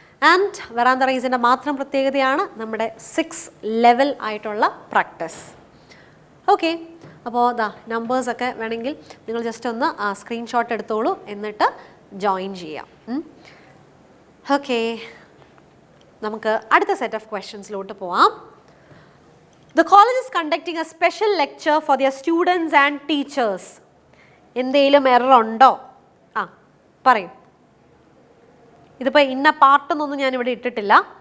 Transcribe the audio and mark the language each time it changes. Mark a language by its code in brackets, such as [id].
[ml] And വെറാന്ത റൈസിൻ്റെ മാത്രം പ്രത്യേകതയാണ് നമ്മുടെ 6 ലെവൽ ആയിട്ടുള്ള പ്രാക്ടീസ്. ഓക്കെ, അപ്പോൾ നമ്പേഴ്സൊക്കെ വേണമെങ്കിൽ നിങ്ങൾ ജസ്റ്റ് ഒന്ന് സ്ക്രീൻഷോട്ട് എടുത്തോളൂ, എന്നിട്ട് ജോയിൻ ചെയ്യാം. ഓക്കെ, നമുക്ക് അടുത്ത സെറ്റ് ഓഫ് ക്വസ്റ്റ്യൻസിലോട്ട് പോവാം. [en] The college is conducting a special lecture for their students and teachers. [ml] എന്തെങ്കിലും എറർ ഉണ്ടോ? പറയും. ഇതിപ്പോൾ ഇന്ന പാർട്ടെന്നൊന്നും ഞാനിവിടെ ഇട്ടിട്ടില്ല.